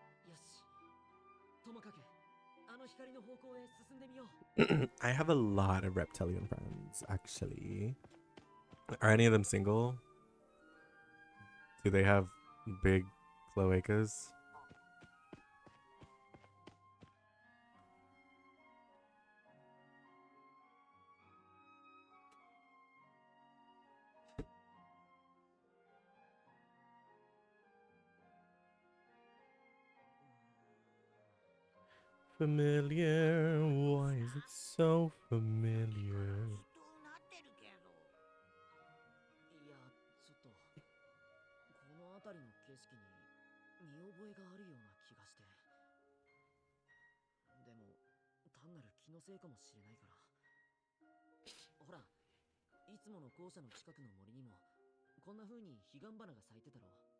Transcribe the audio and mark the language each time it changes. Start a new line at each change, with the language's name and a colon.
Japanese: よし、ともかくあの光の方向へ進んでみよう。
English: I have a lot of reptilian friends, actually. Are any of them single? Do they have big cloacas? Familiar, why is it so familiar?
Japanese: きっとなってるけど。いや、ちょっとこの辺りの景色に見覚えがあるような気がして。でも単なる気のせいかもしれないから。ほら、いつもの校舎の近くの森にもこんな風に彼岸花が咲いてたろ。